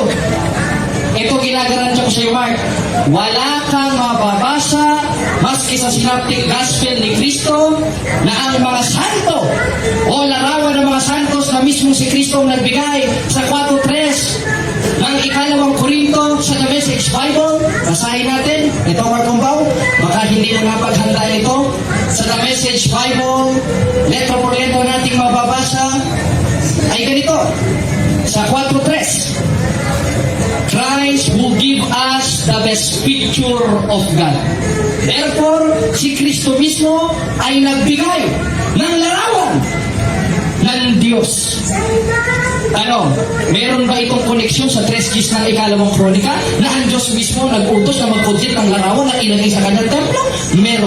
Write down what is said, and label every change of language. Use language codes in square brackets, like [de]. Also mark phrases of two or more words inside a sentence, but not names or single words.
[tl] Ito ginagarantiya ko sa iyo, Mark. Wala kang mababasa maski sa [en] Synoptic Gospel [tl] ni Kristo na ang mga santo o larawan ng mga santos na mismo si Kristo ang nagbigay sa 4.3 ng ikalawang Korinto sa The Message Bible. Basahin natin. Ito, Mark Kumbao. Baka hindi mo napaghanda ito. Sa The Message Bible, [es] letra por letra [tl] nating mababasa ay ganito. Sa 4.3, [en] Christ will give us the best picture of God. Therefore, [tl] si Kristo mismo ay nagbigay ng larawan ng Diyos. Meron ba itong koneksyon sa 3 Gs ng ikalawang kronika na ang Diyos mismo nag-utos na mag-project ng larawan na ilagay sa kanyang templo? Meron.